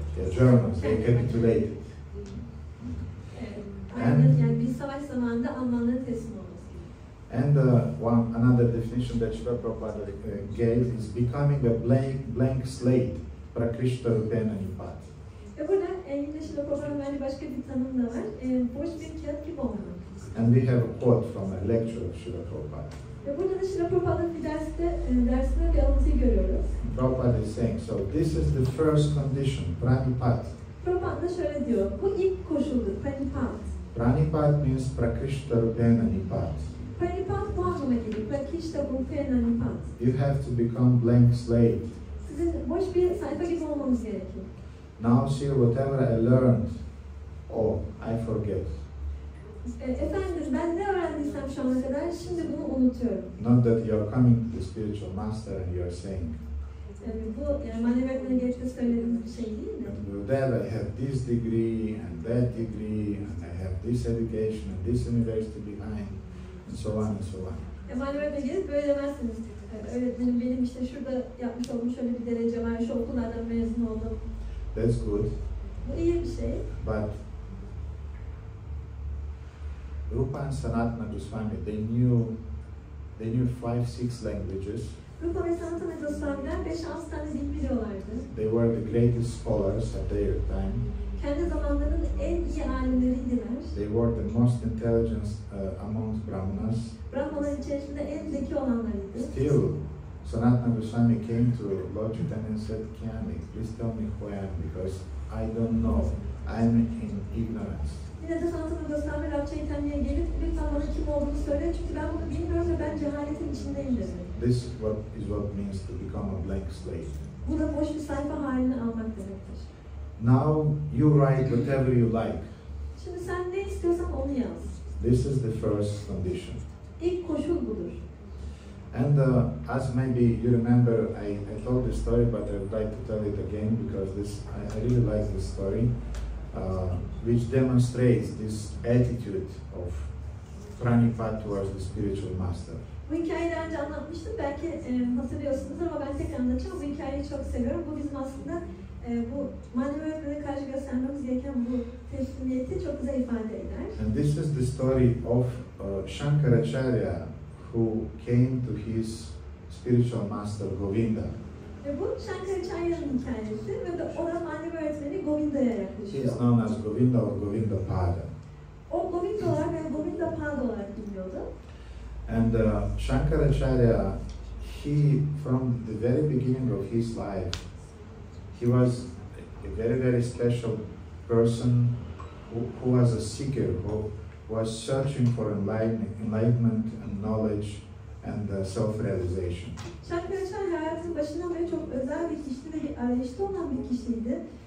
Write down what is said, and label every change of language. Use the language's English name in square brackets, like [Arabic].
[English] The Germans, they capitulated. [Turkish] Yani bir savaş zamanında Almanların teslim olması. [English] And another definition that Srila Prabhupada gave is becoming a blank slate, prakrishtarupena nipat. [Turkish] Ve burada yine Srila Prabhupa'nın verdiği başka bir tanım da var. Boş bir kağıt gibi olmak. [English] And we have a quote from a lecture of Srila Prabhupada. [Turkish] Ve burada da Srila Prabhupa'nın bir dersine bir alıntıyı görüyoruz. [English] Prabhupada is saying, so this is the first condition, pranipāt. [Turkish] Prabhupada şöyle diyor, bu ilk koşuldur, pranipāt. [English] Pranipāt means prakrishta rupena nipāt. [Turkish] Pranipāt bu anlama geliyor, prakrishta rupena nipāt. [English] You have to become blank slate. [Turkish] Sizin boş bir sayfa gibi olmanız gerekiyor. [English] Now see, whatever I learned, oh, I forget. [Turkish] Efendim, ben ne öğrendiysem şu ana kadar, şimdi bunu unutuyorum. [English] Not that you are coming to the spiritual master and you are saying, [Turkish] Bu yani manevi öğretmene gelip de söylediğimiz bir şey değil mi? [English] with that I have this degree and that degree and I have this education and this university behind and so on and so on. [Turkish] Manevi öğretmene gelip böyle demezsiniz. Öğretmenim benim işte şurada yapmış olduğum şöyle bir derece var, şu okullardan mezun oldum. [English] That's good. [Turkish] Bu iyi bir şey. [English] But Rupa and Sanatana Goswami, they knew 5-6 languages. [Turkish] Rupa ve Sanatana Goswami'ler 5-6 tane dil biliyorlardı. [English] They were the greatest scholars at their time. [Turkish] Kendi zamanlarının en iyi alimleriydiler. [English] They were the most intelligent amongst Brahmanas. [Turkish] Brahmalar içerisinde en zeki olanlarıydı. [English] Still, Sanatana Goswami came to Lord Chaitanya and said, Kyani, please tell me who I am because I don't know. I'm in ignorance. [Turkish] Yine de Sanatana Goswami Lord Chaitanya'ya gelip lütfen bana kim olduğunu söyle çünkü ben bunu bilmiyorum ve ben cehaletin içindeyim dedi. [English] This is what means to become a blank slate. [Turkish] Bu da boş bir sayfa halini almak demektir. [English] Now you write whatever you like. [Turkish] Şimdi sen ne istiyorsan onu yaz. [English] This is the first condition. [Turkish] İlk koşul budur. [English] And as maybe you remember, I told this story, but I would like to tell it again because I really like this story, which demonstrates this attitude of pranipāt towards the spiritual master. [Turkish] Bu hikayeyi daha önce anlatmıştım. Belki hatırlıyorsunuz ama ben tekrar anlatacağım. Bu hikayeyi çok seviyorum. Bu bizim aslında bu manevi öğretmene karşı göstermemiz gereken bu teslimiyeti çok güzel ifade eder. [English] And this is the story of Shankaracharya, who came to his spiritual master Govinda. [Turkish] Ve bu Shankaracharya'nın hikayesi ve de o da manevi öğretmeni Govinda'ya [English] He [Turkish] yaklaşıyor. [English] is known as Govinda or Govinda Pada. [Turkish] O Govinda olarak ve Govinda Pada olarak biliniyordu. [English] And Shankaracharya, from the very beginning of his life, he was a very special person who was a seeker, who was searching for enlightenment and knowledge and self-realization. [Turkish] Shankaracharya hayatının başından beri çok özel bir kişiydi ve bir arayışta olan bir kişiydi.